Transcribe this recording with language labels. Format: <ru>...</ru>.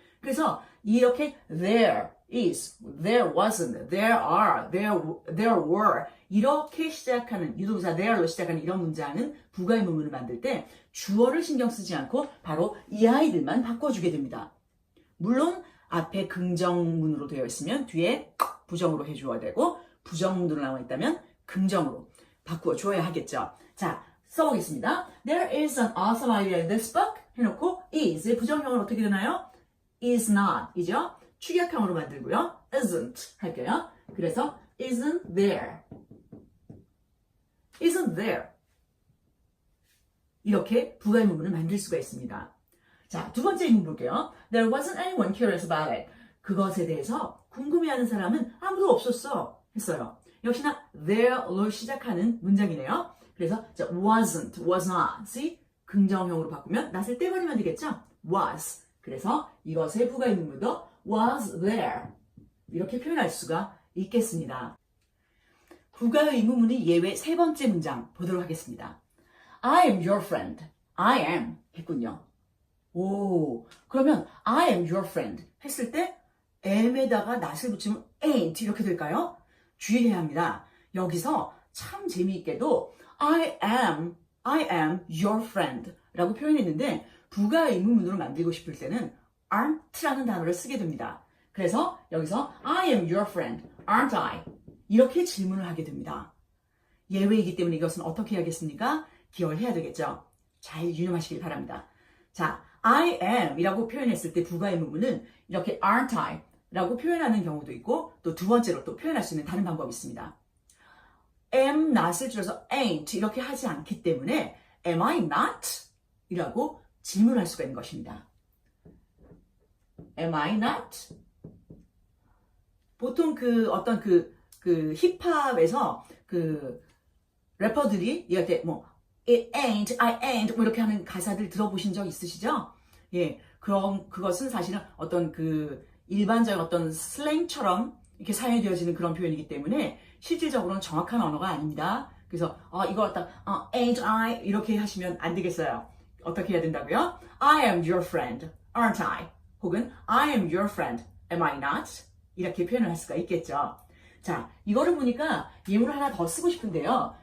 <ko>그래서 이렇게</ko> <en>there is, there wasn't, there are, there were</en> <ko>이렇게 시작하는 유동사 there로 시작하는 이런 문장은 부가 의문문을 만들 때 주어를 신경 쓰지 않고 바로 이 아이들만 바꿔주게 됩니다. 물론 앞에 긍정문으로 되어 있으면 뒤에 부정으로 해주어야 되고 부정문으로 나와 있다면 긍정으로 바꾸어 줘야 하겠죠. 자, 써보겠습니다.</ko> <en>There is an awesome idea in this book</en> <ko>해놓고 is의 부정형은 어떻게 되나요?</ko> <en>is not</en> <ko>이죠? 축약형으로 만들고요. isn't 할게요. 그래서</ko> <en>isn't there isn't there</en> <ko>이렇게 부가 의문문을 만들 수가 있습니다. 자, 두 번째 의문 볼게요.</ko> <en>There wasn't anyone curious about it.</en> <ko>그것에 대해서 궁금해하는 사람은 아무도 없었어 했어요. 역시나 there로 시작하는 문장이네요. 그래서 wasn't,</ko> <en>was not</en> <ko>긍정형으로 바꾸면 not을 떼버리면 되겠죠?</ko> <en>was.</en> <ko>그래서 이것의 부가 의문문도</ko> <en>was there</en> <ko>이렇게 표현할 수가 있겠습니다. 부가 의문문의 예외 세 번째 문장 보도록 하겠습니다.</ko> <en>I am your friend. I am</en> <ko>했군요. 오, 그러면</ko> <en>I am your friend 했을 때 am에다가 not을 붙이면 ain't 이렇게 될까요?</en> <ko>주의해야 합니다. 여기서 참 재미있게도</ko> <en>I am your friend</en> <ko>라고 표현했는데 부가 의문문으로 만들고 싶을 때는 aren't라는 단어를 쓰게 됩니다.</ko> <en>그래서 여기서 I am your friend, aren't I?</en> <ko>이렇게 질문을 하게 됩니다. 예외이기 때문에 이것은 어떻게 해야겠습니까? 기억을 해야 되겠죠. 잘 유념하시길 바랍니다. 자, I am 이라고 표현했을 때 부가 의문문은 이렇게</ko> <en>aren't I</en> <ko>라고 표현하는 경우도 있고 또 두 번째로 또 표현할 수 있는 다른 방법이 있습니다. am not을 줄여서 ain't 이렇게 하지 않기 때문에</ko> <en>am I not?</en> <ko>이라고 질문할 수가 있는 것입니다.</ko> <en>Am I not?</en> <ko>보통 어떤 힙합에서 래퍼들이 이렇게</ko> <en>it ain't, I ain't</en> <ko>이렇게 하는 가사들 들어보신 적 있으시죠? 예, 그것은 사실은 어떤 일반적인 어떤 슬랭처럼 이렇게 사용되어지는 그런 표현이기 때문에 실질적으로는 정확한 언어가 아닙니다. 그래서 이거 갖다</ko> <en>ain't I</en> <ko>이렇게 하시면 안 되겠어요. 어떻게 해야 된다고요?</ko> <en>I am your friend, aren't I? 혹은 I am your friend, am I not?</en> <ko>이렇게 표현을 할 수가 있겠죠. 자, 이거를 보니까 예문을 하나 더 쓰고 싶은데요.</ko>